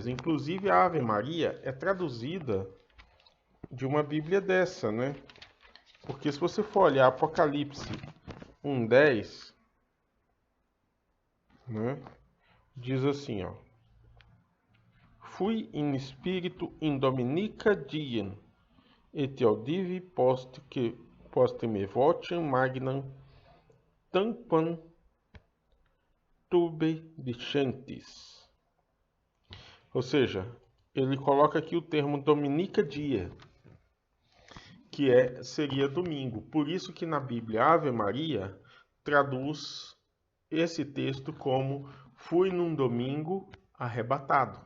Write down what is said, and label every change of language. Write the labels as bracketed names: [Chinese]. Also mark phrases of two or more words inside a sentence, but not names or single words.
[Portuguese] Inclusive a Ave Maria é traduzida de uma Bíblia dessa, né? Porque se você for olhar Apocalipse 1:10, né, diz assim, ó: [Latin] Fui in spiritu in dominica diem, et audivi post me vocem magnam tamquam tube dicentes. [Portuguese] Ou seja, ele coloca aqui o termo [Latin] dominica dia, [Portuguese] que seria domingo. Por isso que na Bíblia Ave Maria traduz esse texto como fui num domingo arrebatado.